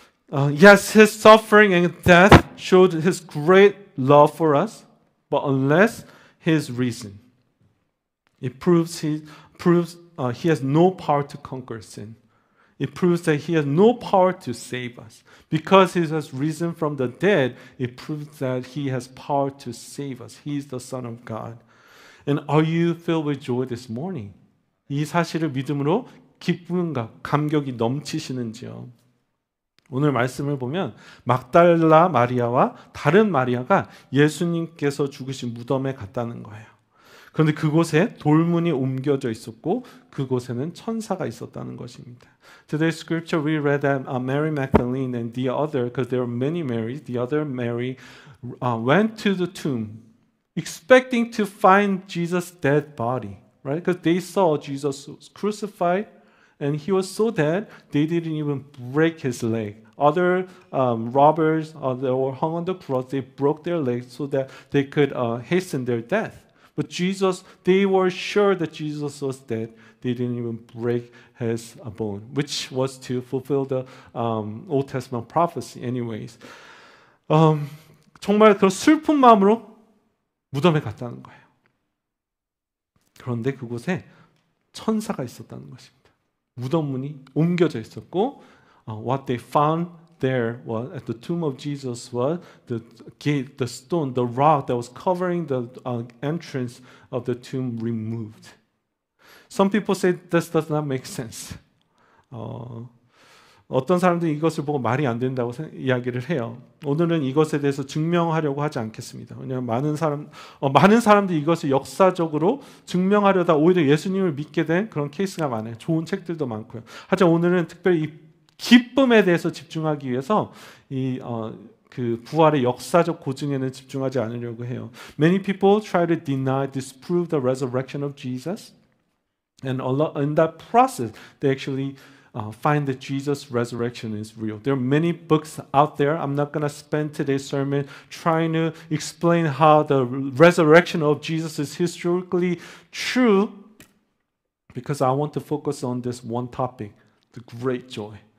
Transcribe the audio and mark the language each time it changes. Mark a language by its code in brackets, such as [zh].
[en] Yes, His suffering and death showed His great love for us, but unless His reason, it proves He has no power to conquer sin. It proves that He has no power to save us. Because He has risen from the dead, it proves that He has power to save us. He is the Son of God. And are you filled with joy this morning? [ko] 이 사실을 믿음으로 기쁨과 감격이 넘치시는지요? 오늘 말씀을 보면 막달라 마리아와 다른 마리아가 예수님께서 죽으신 무덤에 갔다는 거예요. 그런데 그곳에 돌문이 옮겨져 있었고 그곳에는 천사가 있었다는 것입니다. [en] Today's scripture we read that Mary Magdalene and the other, because there were many Marys, the other Mary went to the tomb expecting to find Jesus' dead body, right? Because they saw Jesus was crucified and He was so dead they didn't even break His leg. Other robbers that were hung on the cross, they broke their legs so that they could hasten their death. But Jesus, they were sure that Jesus was dead. They didn't even break His bone, which was to fulfill the Old Testament prophecy anyways. [ko] 정말 그런 슬픈 마음으로 무덤에 갔다는 거예요. 그런데 그곳에 천사가 있었다는 것입니다. 무덤 문이 옮겨져 있었고 [en] what they found there was at the tomb of Jesus was the gate, the stone, the rock that was covering the entrance of the tomb removed. Some people say this does not make sense. [ko] 어떤 사람들이 이것을 보고 말이 안 된다고 이야기를 해요. 오늘은 이것에 대해서 증명하려고 하지 않겠습니다. 왜냐하면 많은 사람들이 이것을 역사적으로 증명하려다 오히려 예수님을 믿게 된 그런 케이스가 많아요. 좋은 책들도 많고요. 하지만 오늘은 특별히 이 기쁨에 대해서 집중하기 위해서 그 부활의 역사적 고증에는 집중하지 않으려고 해요. [en] Many people try to deny, disprove the resurrection of Jesus, and in that process, they actually find that Jesus' resurrection is real. There are many books out there. I'm not going to spend today's sermon trying to explain how the resurrection of Jesus is historically true, because I want to focus on this one topic, the great joy.